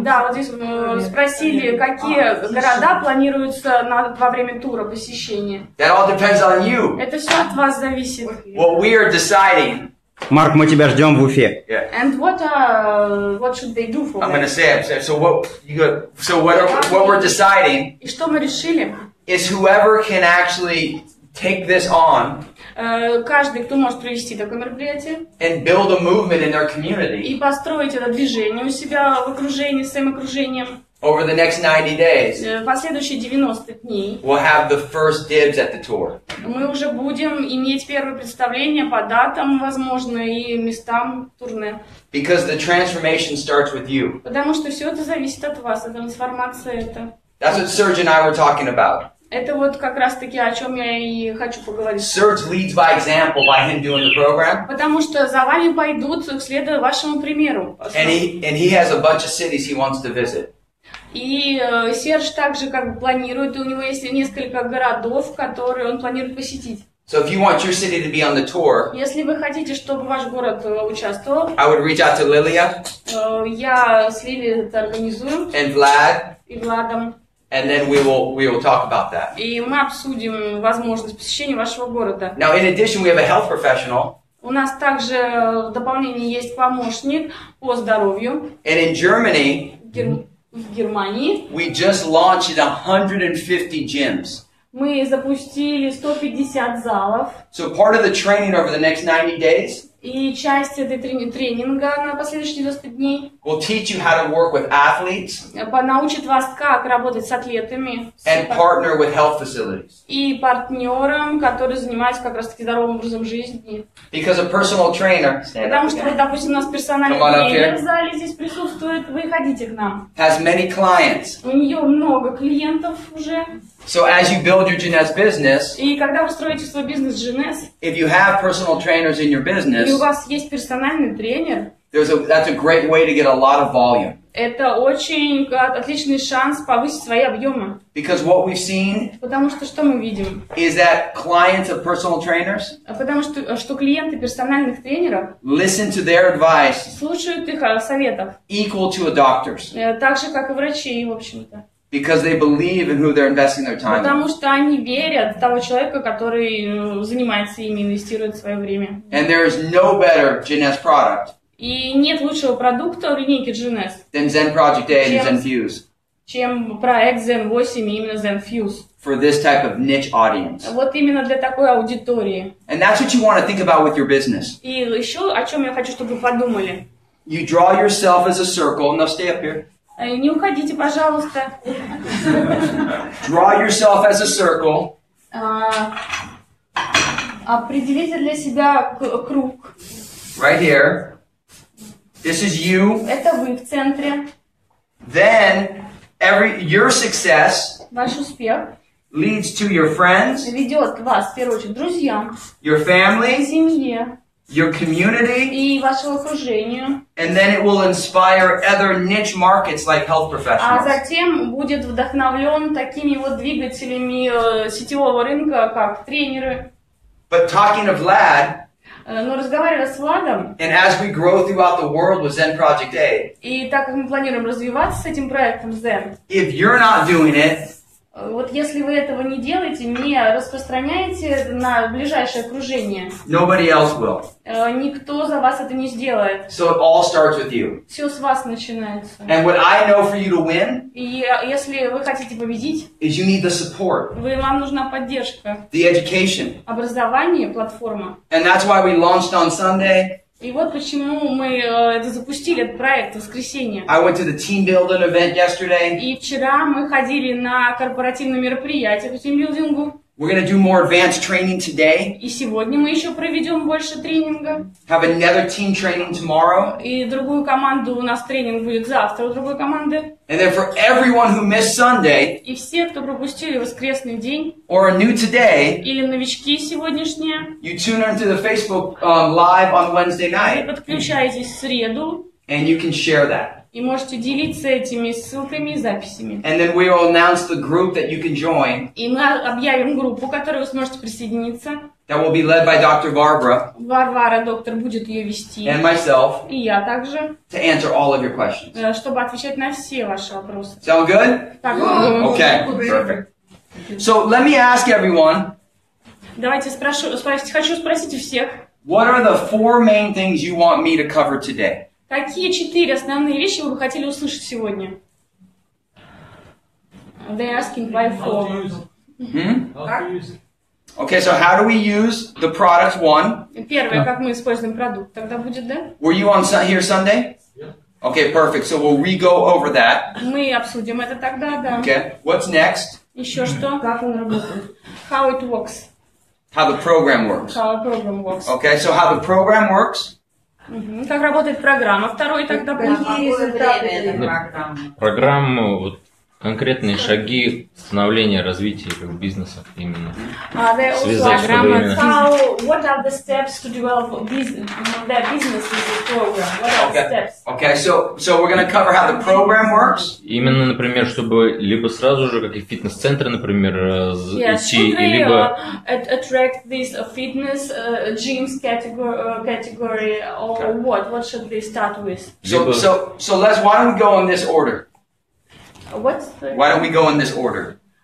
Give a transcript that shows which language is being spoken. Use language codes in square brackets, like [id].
[ru] Да, вот здесь спросили, какие города планируются во время тура посещения. [en] That all depends on you. [ru] Это все от вас зависит. [en] What we are deciding. [ru] Марк, мы тебя ждем в Уфе. [en] Yeah. And what should they do for I'm that? gonna say it. So what we're deciding [ru] И что мы решили? [en] is whoever can actually take this on [ru] Каждый, кто может провести такое мероприятие [en] and build a movement in their community [ru] и построить это движение у себя в окружении, своим окружением, [en] over the next 90 days, [ru] последующие 90 дней, [en] we'll have the first dibs at the tour. [ru] мы уже будем иметь первое представление по датам, возможно, и местам турне. [en] Because the transformation starts with you. [ru] Потому что все это зависит от вас, а трансформация это. [en] That's what Serge and I were talking about. [ru] Это вот как раз-таки о чем я и хочу поговорить. [en] Serge leads by example by him doing the program. [ru] Потому что за вами пойдут, следуя вашему примеру. [en] And he has a bunch of cities he wants to visit. [ru] И Серж также как бы планирует, и у него есть несколько городов, которые он планирует посетить. [en] So if you want your city to be on the tour, [ru] Если вы хотите, чтобы ваш город участвовал, [en] I would reach out to Lilia [ru] я с Лили это организую, [en] and Vlad, [ru] и Владом, [en] and then we will talk about that. [ru] и мы обсудим возможность посещения вашего города. [en] Now, in addition, we have a health professional. [ru] У нас также в дополнение есть помощник по здоровью. [en] And in Germany, [ru] В Германии [en] we just launched 150 gyms. [ru] мы запустили 150 залов. [en] So part of the training over the next 90 days [ru] И часть этой тренинга на последующие 90 дней [en] will teach you how to work with athletes [ru] научит вас, как работать с атлетами [en] and partner with health facilities. [ru] и партнером, который занимается как раз-таки здоровым образом жизни. [en] Because a personal trainer [ru] Потому что, вот, допустим, у нас персональный [en] Come on up [ru] тренер [en] here. [ru] в зале здесь присутствует, вы ходите к нам. [en] has many clients. [ru] У нее много клиентов уже. [en] So as you build your Jeunesse business, [ru] И когда вы строите свой бизнес Jeunesse, [en] if you have personal trainers in your [ru] и у [en] business, [ru] вас есть персональный тренер, [en] that's a great way to get a lot of volume. [ru] это очень отличный шанс повысить свои объемы. [en] Because what we've seen [ru] Потому что мы видим? [en] is that clients of personal trainers [ru] Потому что клиенты персональных тренеров [en] listen to their advice [ru] слушают их советов, [en] equal to a doctor's. [ru] так же, как и врачи, в общем-то. [en] Because they believe in who they're investing their time in. [ru] Потому что они верят в того человека, который занимается ими, инвестирует свое время. [en] And there is no better Jeunesse product [ru] И нет лучшего продукта в линейке Jeunesse, [en] than ZEN PRODJECT8 and ZEN Fuse [ru] чем проект ZEN8 и именно ZEN Fuse. [en] for this type of niche audience. [ru] Вот именно для такой аудитории. [en] And that's what you want to think about with your business. [ru] И еще о чем я хочу, чтобы вы подумали. [en] You draw yourself as a circle. No, stay up here. [ru] Не уходите, пожалуйста. [en] Draw yourself as a circle. [ru] Определите для себя круг. [en] Right here. This is you. [ru] Это вы в центре. [en] Then your success [ru] Ваш успех [en] leads to your friends, [ru] ведет вас, в первую очередь, к друзьям, [en] your [ru] к [en] family, [ru] семье [en] your community, [ru] и вашему окружению. [en] and then it will inspire other niche markets like health [ru] А [en] professionals. [ru] затем будет вдохновлен такими вот двигателями сетевого рынка, как тренеры. [en] But talking of Vlad, [ru] Но разговаривая с Владом, [en] and as we grow throughout the world with ZEN PRODJECT8, [ru] и так как мы планируем развиваться с этим проектом ZEN, [en] if you're not doing it, [ru] вот если вы этого не делаете, не распространяете на ближайшее окружение, [en] nobody else will. [ru] никто за вас это не сделает. [en] So it all starts with you. [ru] Все с вас начинается. [en] And what I know for you to win [ru] И если вы хотите победить, [en] is you need the support, [ru] вам нужна поддержка, [en] the education. [ru] образование, платформа. [en] And that's why we launched on Sunday. [ru] И вот почему мы это запустили, этот проект, в воскресенье. [en] I went to the team building event yesterday. [ru] И вчера мы ходили на корпоративное мероприятие по тимбилдингу. [en] We're going to do more advanced training today. [ru] И сегодня мы еще проведем больше тренинга. [en] Have another team training tomorrow. [ru] И другую команду, у нас тренинг будет завтра у другой команды. [en] And then for everyone who missed Sunday, [ru] И все, кто пропустили воскресный день, [en] or are new today, [ru] или новички сегодняшние, [en] you tune into the Facebook live on Wednesday [ru] вы [en] night, [ru] подключаетесь в среду [en] and you can share that. [ru] и можете делиться этими ссылками и записями. [en] And then we will announce the group that you can join. [ru] И мы объявим группу, к которой вы сможете присоединиться. [en] That will be led by Dr. Barbara [ru] Варвара, доктор, будет ее вести. [en] and myself [ru] И я также, [en] to answer all of your questions. [ru] чтобы отвечать на все ваши вопросы. [en] Sound good? [ru] Так, [en] Okay, perfect. So let me ask everyone, [ru] давайте хочу спросить у всех, [en] what are the 4 main things you want me to cover today? [ru] какие 4 основные вещи вы бы хотели услышать сегодня? [en] They're asking why 4. Okay, so how do we use the product 1? [ru] Первое, как мы используем продукт, тогда будет, да? [en] Were you on here Sunday? Okay, perfect. So we'll re-go over that. [ru] Мы обсудим это тогда, да. [en] Okay, what's next? [ru] Еще что? Как он работает? [en] How it works. How the program works. How a program works. Okay, so how the program works? [ru] Как работает программа. Второй тогда будет. Какие результаты этой программы? Программу, вот, конкретные шаги становления, развития как бизнеса именно. Связать, чтобы именно... [en] What are the steps to develop their business in this program? What are the steps? Okay, so we're going to cover how the program works. [ru] Именно, например, чтобы либо сразу же, как и фитнес-центры, например, идти, либо... [en] attract this fitness gyms category or what? What should they start with? So why don't we go in this order? Why don't we go in this order?